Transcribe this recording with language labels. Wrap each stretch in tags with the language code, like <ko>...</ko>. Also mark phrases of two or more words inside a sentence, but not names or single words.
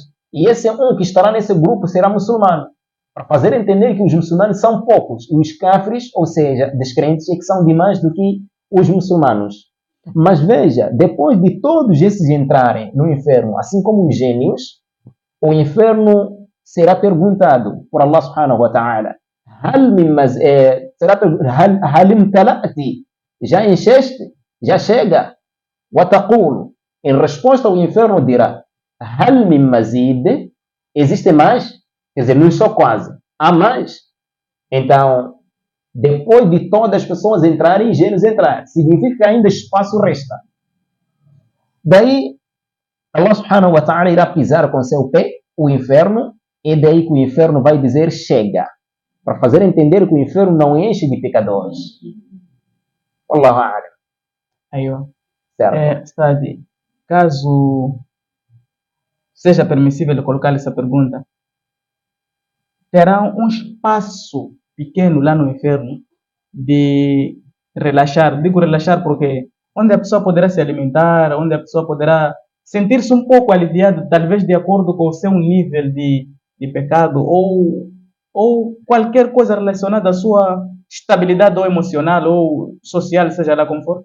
<pt>E esse um que estará nesse grupo será muçulmano, para fazer entender que os muçulmanos são poucos, e os kafres, ou seja, descrentes, é que são demais do que os muçulmanos. Mas veja, depois de todos esses entrarem no inferno, assim como os gênios, o inferno será perguntado por Allah</pt> <ar>سبحانه وتعالى, هل امتلأت,</ar> <pt>já encheste? Já chega?</pt> <ar>وتقول,</ar> <pt>em resposta o inferno dirá,</pt> <ar>هل من مزيد,</ar> <pt>existe mais? Quer dizer, não só quase, há mais. Então, depois de todas as pessoas entrarem, gênios entrar, significa que ainda espaço resta. Daí, Allah</pt> <ar>سبحانه وتعالى</ar> <pt>irá pisar com seu pé o inferno, e daí que o inferno vai dizer chega, para fazer entender que o inferno não enche de pecadores.</pt> <ar>والله أعلم. Aiyo.</ar> <pt>Certo. Stadi, caso seja permissível colocar essa pergunta, terá um espaço pequeno lá no inferno de relaxar? Digo relaxar porque onde a pessoa poderá se alimentar, onde a pessoa poderá sentir-se um pouco aliviado, talvez de acordo com o seu nível de pecado ou qualquer coisa relacionada à sua estabilidade ou emocional ou social, seja lá como for.</pt>